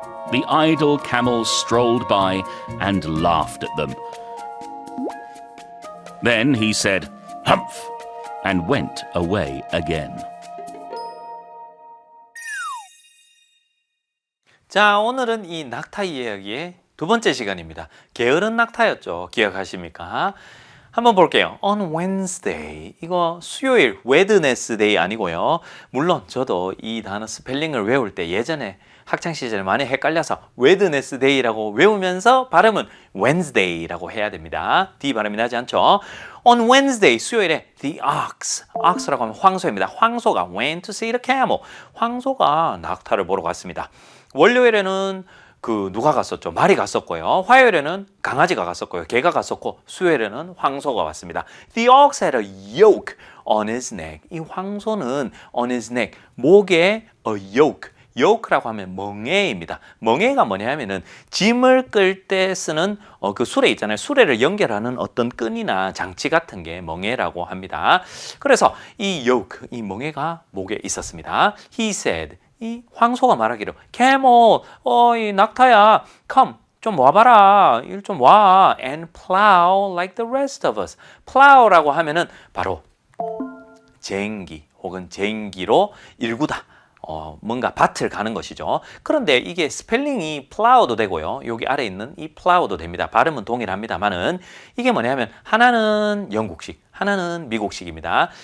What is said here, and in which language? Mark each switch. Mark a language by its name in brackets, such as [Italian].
[English] The idle camels strolled by and laughed at them. Then he said, "Humph," and went away again. [Korean] 자, 오늘은 이 낙타 이야기의 두 번째 시간입니다. 게으른 낙타였죠. 기억하십니까? 한번 볼게요. [English] On Wednesday. [Korean] 이거 수요일, Wednesday 아니고요. 물론 저도 이 단어 스펠링을 외울 때 예전에 학창시절에 많이 헷갈려서 Wednesday라고 외우면서 발음은 Wednesday라고 해야 됩니다. D 발음이 나지 않죠. [English] On Wednesday, [Korean] 수요일에 the ox라고 하면 황소입니다. 황소가 [English] went to see the camel. [Korean] 황소가 낙타를 보러 갔습니다. 월요일에는 그 누가 갔었죠? 말이 갔었고요. 화요일에는 강아지가 갔었고요. 개가 갔었고 수요일에는 황소가 왔습니다. [English] The ox had a yoke on his neck. [Korean] 이 황소는 [English] on his neck, [Korean] 목에 [English] a yoke. [Korean] yoke라고 하면 멍에입니다. 멍에가 뭐냐 하면은 짐을 끌 때 쓰는 그 수레 있잖아요. 수레를 연결하는 어떤 끈이나 장치 같은 게 멍에라고 합니다. 그래서 이 yoke, 이 멍에가 목에 있었습니다. [English] He said, [Korean] 이 황소가 말하기로 camel, 이 낙타야, come. 좀 와봐라. 일 좀 와. [English] And plow like the rest of us. [Korean] plow라고 하면은 바로 쟁기 혹은 쟁기로 일구다. 뭔가 밭을 가는 것이죠. 그런데 이게 스펠링이 plow도 되고요. 여기 아래 있는 이 plow도 됩니다. 발음은 동일합니다만은 이게 뭐냐면 하나는 영국식, 하나는 미국식입니다.